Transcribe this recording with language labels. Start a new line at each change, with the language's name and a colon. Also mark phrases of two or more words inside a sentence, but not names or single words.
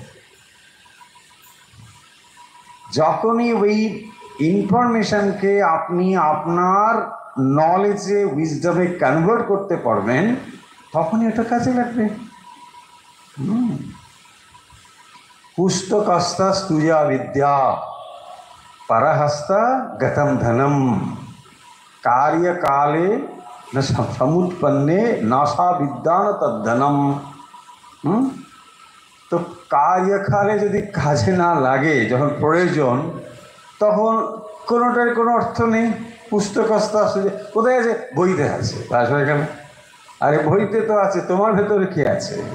Bangla: যখনই ওই ইনফরমেশনকে আপনি আপনার নলেজে, উইজডমে কনভার্ট করতে পারবেন, তখনই এটা কাজে লাগবে।
Sanskrit: পুস্তকস্তা স্তূয়া বিদ্যা, পরহস্তা গতম ধনম, कार्यकाले न समुत्पन्ने नासा विद्या न तद्धनम।
Bangla: তো कार्यकाले যদি কাজে না লাগে, যখন প্রয়োজন, তখন কোনোটার কোনো অর্থ নেই। পুস্তকস্তা কোথায় আছে? বইতে আছে। বাস হয়ে গেল। আরে বইতে তো আছে, তোমার ভেতরে কি আছে?